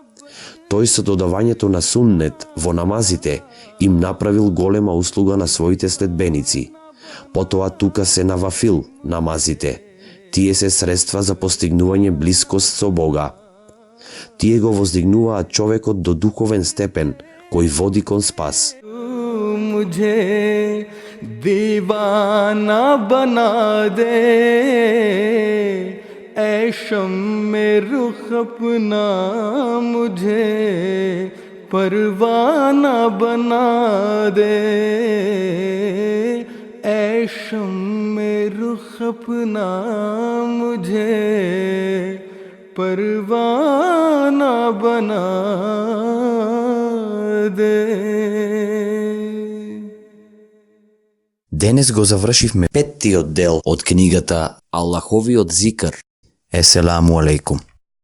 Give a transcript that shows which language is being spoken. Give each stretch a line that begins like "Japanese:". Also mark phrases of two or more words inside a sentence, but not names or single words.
Macedonian: Тој со додавањето на суннет во намазите им направил голема услуга на своите следбеници. Потоа тука се навафил намазите. Тие се средства за постигнување блискост со Бога. Тие го воздигнуваат човекот до духовен степен кој води кон спас.
Urdu: مجھے دیوانہ بنا دے اے شمع رخ اپنا مجھے پروانہ بنا دے اے شمع رخ اپنا مجھے پروانہ بنا دے.
Macedonian: Денес го завршивме петтиот дел од книгата Аллаховиот зикр.
Arabic: السلام عليكم.